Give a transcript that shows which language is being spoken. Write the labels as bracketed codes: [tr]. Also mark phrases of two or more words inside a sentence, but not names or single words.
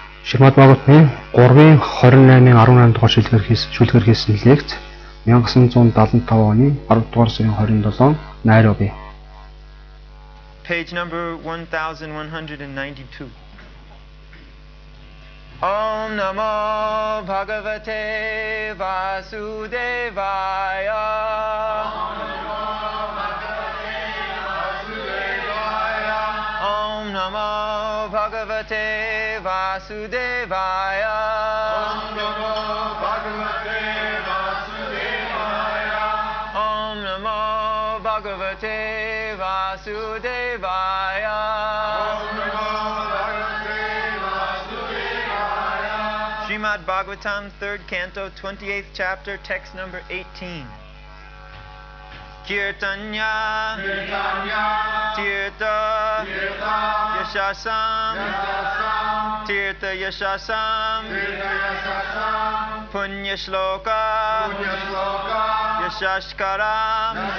[mn] Шримад Бхагаватны 3-28-18 дугаар шүлгээр хийсэн лекц 1975 оны 10 дугаар сарын 27 Найроби. [en] Page number 1192. [sa] ॐ नमो भगवते वासुदेवाय. ॐ नमो भगवते वासुदेवाय. ॐ नमो भगवते वासुदेवाय. ॐ नमो भगवते वासुदेवाय. ॐ नमो भगवते वासुदेवाय. [en] Srimad Bhagavatam, 3rd Canto, 28th chapter, text number 18. [sa] कीर्तन्य, तीर्थ, यशसम्, तीर्थ यशसम्, पुण्य श्लोक, यशस्करम्,